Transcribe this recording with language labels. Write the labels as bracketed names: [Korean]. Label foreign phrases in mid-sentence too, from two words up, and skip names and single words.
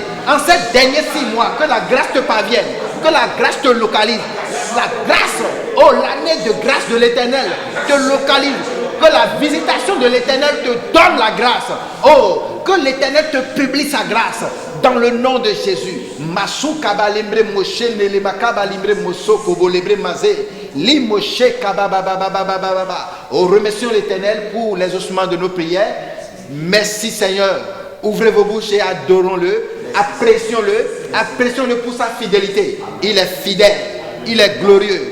[French] En ces derniers 6 mois, que la grâce te parvienne. Que la grâce te localise. La grâce, oh, l'année de grâce de l'Éternel te localise. Que la visitation de l'Éternel te donne la grâce. Oh, que l'Éternel te publie sa grâce. Dans le nom de Jésus. Masou kabalimbre moshe nelema kabalimbre moso kobolebre mazé. Li moshe kabababababababa. Oh, remercions l'Éternel pour les ossements de nos prières. Merci Seigneur. Ouvrez vos bouches et adorons-le. Apprécions-le. Apprécions-le pour sa fidélité. Il est fidèle. Il est glorieux.